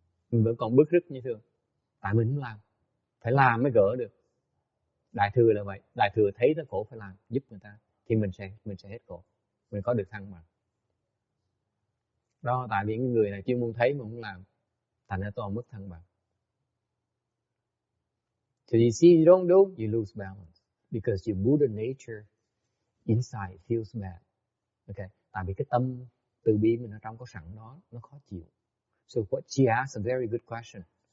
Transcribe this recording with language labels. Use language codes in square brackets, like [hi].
[vi] Mình vẫn còn bức rứt như thường. Tại mình không làm. Phải làm mới gỡ được. Đại thừa là vậy. Đại thừa thấy nó khổ phải làm, giúp người ta, thì mình sẽ hết khổ. Mình có được thăng bằng. Đó, tại vì những người này chuyên môn thấy mà không làm, thành ra toàn mất thăng bằng. [en] So you see, you don't do, you lose balance. Because your Buddha nature inside feels bad. Okay? [vi] Tại vì cái từ bi mình ở trong có sẵn đó, nó khó chịu. [en] So what she asked a very good question.